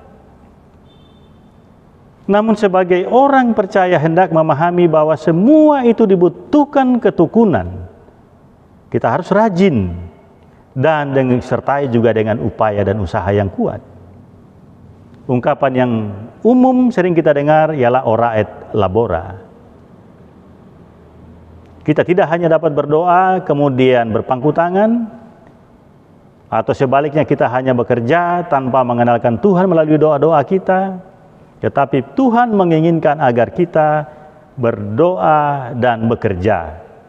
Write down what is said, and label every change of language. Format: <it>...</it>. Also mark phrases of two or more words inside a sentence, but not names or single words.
<id>Namun sebagai orang percaya hendak memahami bahwa semua itu dibutuhkan ketekunan. Kita harus rajin dan disertai juga dengan upaya dan usaha yang kuat. Ungkapan yang umum sering kita dengar ialah</id> <la>ora et labora.</la> <id>Kita tidak hanya dapat berdoa kemudian berpangku tangan, atau sebaliknya kita hanya bekerja tanpa mengenalkan Tuhan melalui doa-doa kita, tetapi Tuhan menginginkan agar kita berdoa dan bekerja.</id>